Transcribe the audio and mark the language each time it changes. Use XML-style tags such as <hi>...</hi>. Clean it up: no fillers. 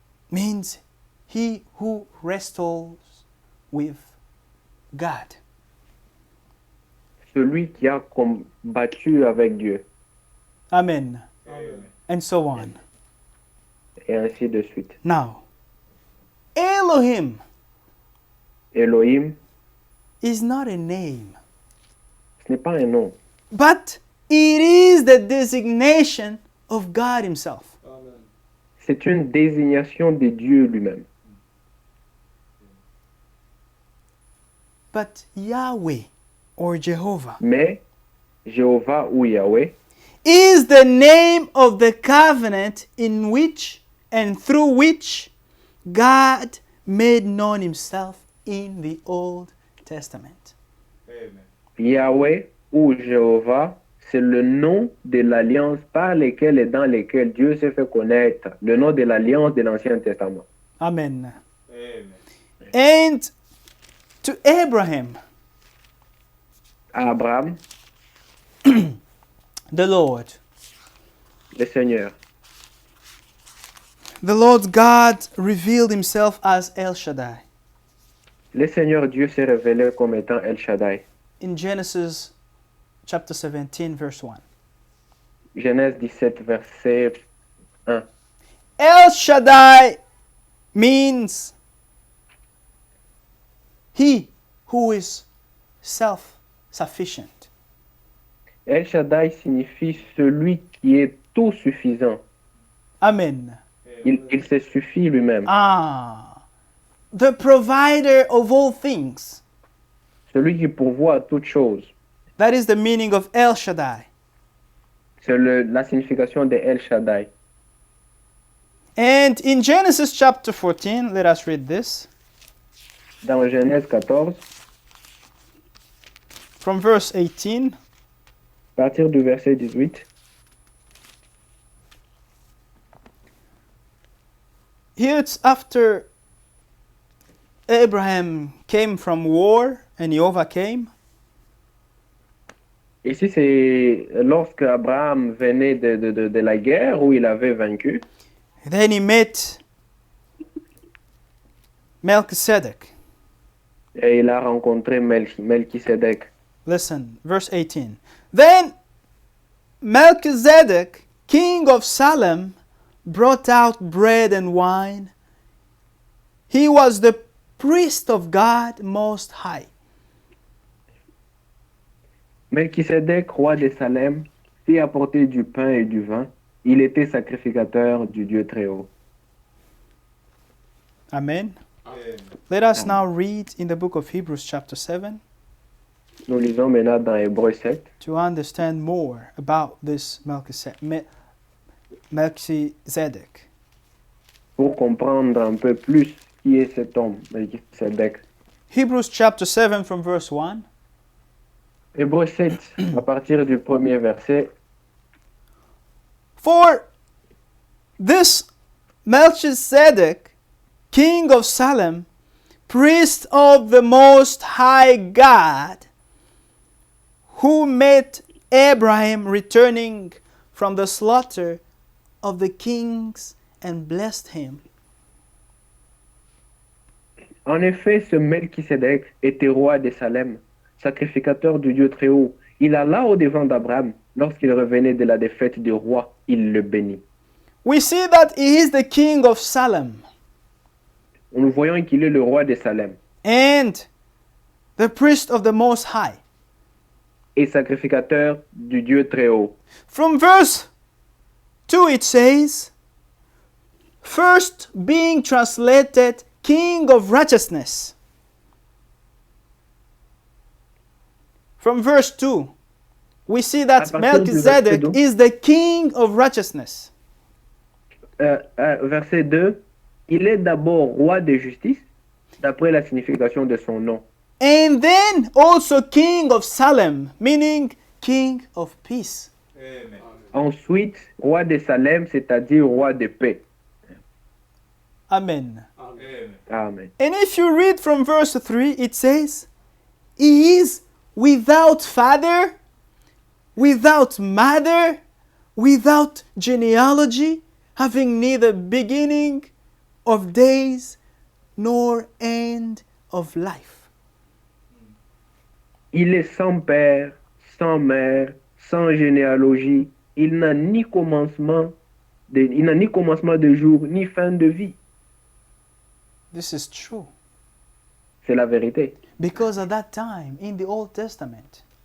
<en>means he who wrestles with God.</en> <fr>celui qui a combattu avec Dieu.</fr> <en>Amen. And so on.</en> <fr>Et ainsi de suite.</fr> <en>Now, Elohim Elohim, is not a name,</en> <fr>ce n'est pas un nom,</fr> <en>but it is the designation of God Himself.</en> <fr>c'est une désignation de Dieu lui-même.</fr> <en>But Yahweh or Jehovah</en> <fr>Mais Jéhovah ou Yahweh</fr> <en>is the name of the covenant in which and through which God made known Himself in the Old Testament.</en> <fr>Yahweh ou Jéhovah, c'est le nom de l'alliance par lesquelles et dans lesquelles Dieu s'est fait connaître, le nom de l'alliance de l'Ancien Testament.</fr> <en>Amen. And to Abraham,</en> <fr>À Abraham,</fr> <en>the Lord,</en> <fr>le Seigneur.</fr> <en>the Lord God revealed Himself as El Shaddai.</en> <fr>Le Seigneur Dieu s'est révélé comme étant El Shaddai.</fr> <en>In Genesis chapter 17, verse 1.</en> <fr>Genèse 17, verset 1.</fr> <en>El Shaddai means He who is self-sufficient.</en> <fr>El Shaddai signifie celui qui est tout suffisant.</fr> <en>Amen.</en> <fr>Il se suffit lui-même.</fr> <en>The provider of all things.</en> <fr>Celui qui pourvoit à toutes choses.</fr> <en>That is the meaning of El Shaddai.</en> <fr>C'est la signification de El Shaddai.</fr> <en>And in Genesis chapter 14, let us read this.</en> <fr>Dans Genèse 14,</fr> <en>From verse 18.</en> <fr>à partir du verset 18,</fr> <en>Here it's after Abraham came from war and he overcame.</en> <fr>ici c'est lorsque Abraham venait de la guerre où il avait vaincu.</fr> <en>Then he met Melchizedek.</en> <fr>Et il a rencontré Melchisedec.</fr> <en>Listen, verse 18. Then Melchizedek king of Salem, brought out bread and wine. He was the priest of God Most High.</en> <fr>Melchisédek, roi de Salem, fit apporter du pain et du vin. Il était sacrificateur du Dieu très haut.</fr> <en>Amen. Let us now read in the book of Hebrews chapter 7</en> <fr>Nous lisons maintenant dans Hébreux 7</fr> <en>to understand more about this Melchizedek.</en> <fr>pour comprendre un peu plus qui est cet homme, Melchisédek.</fr> <en>Hebrews chapter 7 from verse 1.</en> <fr>Hébreux 7, à partir du premier verset.</fr> <en>For this Melchizedek, king of Salem, priest of the Most High God, who met Abraham returning from the slaughter of the kings and blessed him.</en> <fr>En effet, ce Melchisédek était roi de Salem, sacrificateur du Dieu très haut. Il alla au-devant d'Abraham. Lorsqu'il revenait de la défaite du roi, il le bénit.</fr> <en>We see that he is the king of Salem</en> <fr>Nous voyons qu'il est le roi de Salem</fr> <en>and the priest of the Most High.</en> <fr>et sacrificateur du Dieu très haut.</fr> <en>From verse 2 it says, first being translated king of righteousness. From verse 2, we see that</en> <fr>À partir du verset</fr> <en>Melchizedek</en> <fr>2.</fr> <en>is the king of righteousness.</en> <fr>Verset 2, il est d'abord roi de justice, d'après la signification de son nom.</fr> <en>And then also king of Salem, meaning king of peace.</en> <fr>Ensuite, roi de Salem, c'est-à-dire roi de paix.</fr> <en>Amen.</en> <fr>Amen.</fr> <en>And if you read from verse 3, it says, he is without father, without mother, without genealogy, having neither beginning of days nor end of life.</en> <fr>Il est sans père, sans mère, sans généalogie. Il n'a ni commencement de jour, ni fin de vie.</fr> <en>This is true.</en> <fr>C'est la vérité.</fr> <en>Because at that time in the Old Testament,</en>